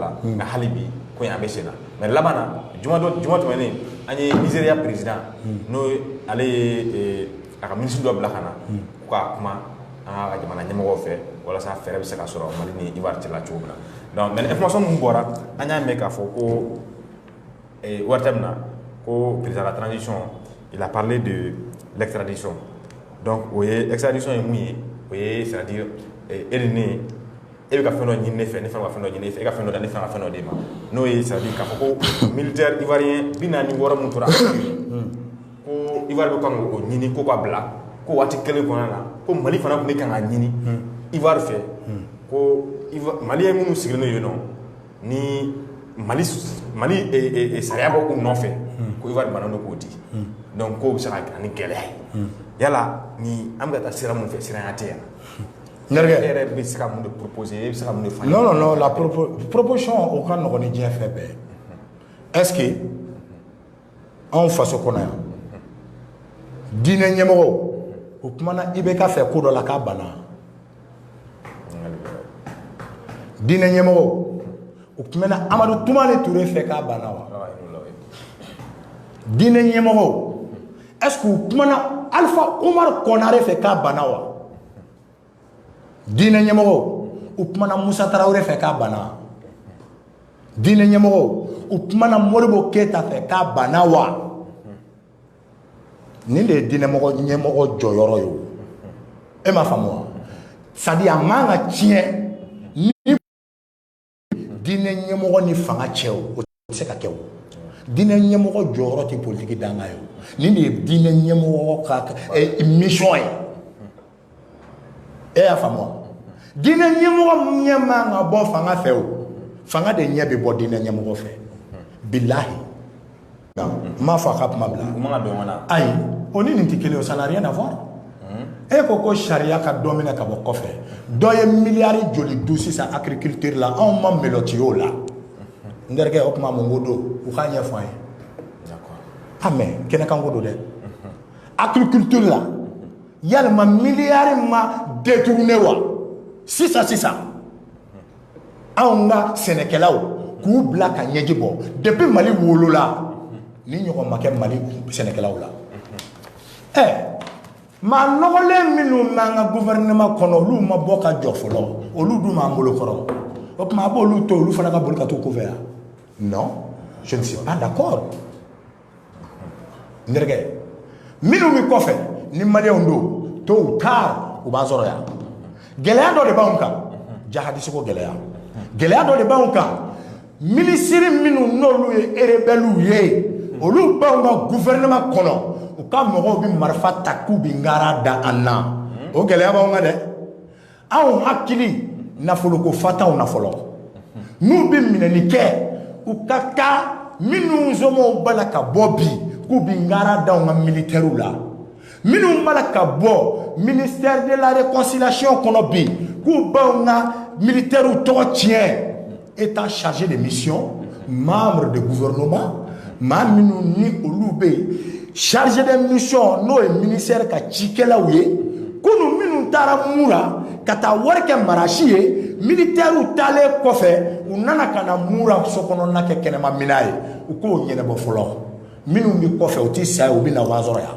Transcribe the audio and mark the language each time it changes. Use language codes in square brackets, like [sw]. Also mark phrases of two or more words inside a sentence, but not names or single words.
[bm] la nka hali bi ko in a bɛ sen na mais laban na juma tɛmɛnen an ye Nizeriya président n'o ale ye a ka ministre dɔ bila ka na ko k'a kuma an ka jamana ɲɛmɔgɔw fɛ walasa fɛɛrɛ bɛ se ka sɔrɔ Mali ni Ivoire cɛla cogo min na [fr] donc mais [bm] information min bɔra an y'a mɛn k'a fɔ ko waati min na ko [fr] président de la transition il a parlé de l'extradition donc [bm] o ye extradition ye mun ye o ye [fr] c'est-à-dire [bm] e ni ne e bɛ ka fɛn dɔ ɲini ne fɛ ne fana ka fɛn dɔ ɲini e fɛ e ka fɛn dɔ da ne fana ka fɛn dɔ d'e ma n'o ye [fr] c'est-à-dire [bm] k'a fɔ ko [fr] militaire ivoirien [bm] 46 mun tora ko Ivoire bɛ kan k'o ɲini ko k'a bila ko waati kelen kɔnɔna na ko Mali fana tun bɛ kan k'a ɲini Ivoire fɛ ko maliyɛn minnu sigilen yen nɔ ni Mali sariya bɔ u nɔfɛ ko Ivoire bana don k'o di donc k'o bɛ se ka kɛ ni gɛlɛya ye yala ni an bɛ ka taa sira mun fɛ siranya tɛ yan e yɛrɛ bɛ se ka mun de proposer e bɛ se ka mun de fɔ [fr] non la proposition [bm] o ka nɔgɔn ni diɲɛ fɛn bɛɛ [fr] est-ce que [bm] anw faso kɔnɔ yan diinɛ ɲɛmɔgɔw o kumana IBK fɛ ko dɔ la k'a banna diinɛ ɲɛmɔgɔw o kumana Amadu Tumani Ture fɛ k'a banna wa diinɛ ɲɛmɔgɔw [fr] est-ce que [bm] o kumana Alpha Umar Konare fɛ k'a banna wa diinɛ ɲɛmɔgɔw o kumana Musa Tarawele fɛ k'a banna diinɛ ɲɛmɔgɔw o kumana Modibo Keyita fɛ k'a banna wa nin de ye diinɛ ɲɛmɔgɔ jɔyɔrɔ ye o e m'a faamu wa [fr] c'est-à-dire [bm] a man ka tiɲɛ ni diinɛ ɲɛmɔgɔ ni fanga cɛ o tɛ se ka kɛ o diinɛ ɲɛmɔgɔ jɔyɔrɔ tɛ politiki danga ye nin de ye diinɛ ɲɛmɔgɔ ka mission ye e y'a faamu wa diinɛ ɲɛmɔgɔ ɲɛ man ka bɔ fanga fɛ o fanga de ɲɛ bɛ bɔ diinɛ ɲɛmɔgɔ fɛ bilahi n m'a fɔ a ka kuma bila ayi o ni nin tɛ kelen o [fr] ça n'a rien à voir [bm] e ko sariya ka dɔ minɛ ka bɔ kɔfɛ dɔ ye miliyari joli du sisan agriculture la anw ma méloti o la n terikɛ o kuma mun ko don u k'a ɲɛfɔ an ye [fr] ah mais [bm] kɛnɛkan ko don dɛ agriculture la yalima miliyari ma détourné wa sisan anw ka sɛnɛkɛlaw k'u bila ka ɲɛji bɔ depuis Mali wolola ni ɲɔgɔn ma kɛ Mali sɛnɛkɛlaw la maa nɔgɔlen minnu m'an ka gouvernement kɔnɔ olu ma bɔ ka jɔ fɔlɔ olu dun m'an bolo kɔrɔ o tuma a b'olu to olu fana ka boli ka t'u kɔfɛ yan [fr] non je ne suis pas d'accord [bm] n terikɛ minnu bɛ kɔfɛ ni maliyɛnw don [fr] tôt ou tard [bm] u b'an sɔrɔ yan gɛlɛya dɔ de b'anw kan jahadisi ko gɛlɛya dɔ de b'anw kan minisiri minnu n'olu ye rebelles ye olu b'anw ka gouvernement kɔnɔ u ka mɔgɔw bɛ marifa ta k'u bɛ ngara da an na o gɛlɛya b'anw kan dɛ anw hakili nafoloko fatanw na fɔlɔ n'u bɛ minɛli kɛ u ka taa minnu zɔmɔw b'a la ka bɔ bi k'u bɛ ngara da anw ka militaires la minnu b'a la ka bɔ [fr] ministère de la réconciliation [bm] kɔnɔ bi k'u b'anw ka militaires tɔgɔ tiɲɛ [fr] étant chargé de mission membre de gouvernement [bm] maa minnu ni olu bɛ yen [fr] chargé de mission [bm] n'o ye ministère ka cikɛlaw ye kunu minnu taara mura ka taa wari kɛ marasi ye militaires taalen kɔfɛ u nana ka na mura sokɔnɔna kɛ kɛnɛma mina ye u k'o ɲɛnabɔ fɔlɔ minnu bɛ kɔfɛ u tɛ sa ye u bɛ na wa sɔrɔ yan.